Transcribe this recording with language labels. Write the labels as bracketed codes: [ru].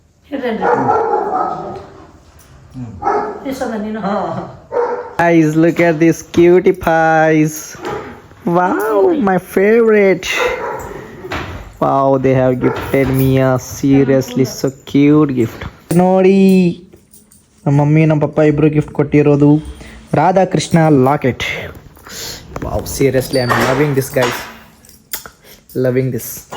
[kn] ಹೇಳಿ ನೀನು. [en] Guys, look at these cutie pies. Wow, my favorite. Wow, they have gifted me a seriously so cute gift. [kn] ನೋಡಿ ನಮ್ಮ mummy ನಮ್ಮ ಪಪ್ಪ ಇಬ್ರು gift ಕೊಟ್ಟಿರೋದು Radha Krishna locket. [en] Wow, seriously I'm loving this guys, loving this.